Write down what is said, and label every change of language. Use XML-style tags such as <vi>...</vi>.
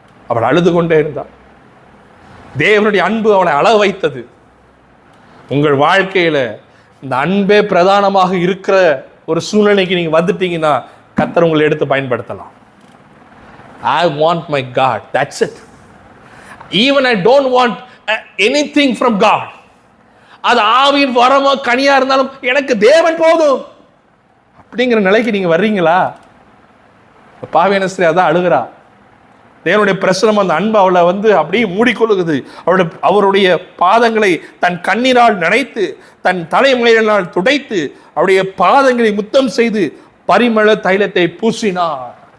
<ta>அவள் அழுது கொண்டே இருந்தார். தேவனுடைய அன்பு அவளை அழ வைத்தது. உங்கள் வாழ்க்கையில இந்த அன்பே பிரதானமாக இருக்கிற ஒரு சூழ்நிலைக்கு நீங்க வந்துட்டீங்கன்னா கர்த்தர் உங்களை எடுத்து பயன்படுத்தலாம்.</ta> <en>I want my God, that's it. Even I don't want anything from God.</en> <ta>அது ஆவியின் வரமோ கனியா இருந்தாலும் எனக்கு தேவன் போதும் அப்படிங்கிற நிலைக்கு நீங்க வர்றீங்களா? பாவியான ஸ்திரீ அதான் அழுகிறா. தேவனுடைய பிரசனம் அந்த அன்பு அவளை அப்படியே மூடிக்கொள்ளுகிறது. அவருடைய பாதங்களை தன் கண்ணீரால் நனைத்து, தன் தலைமுறையினால் துடைத்து, அவருடைய பாதங்களை முத்தம் செய்து பரிமள தைலத்தை பூசினார்.</ta>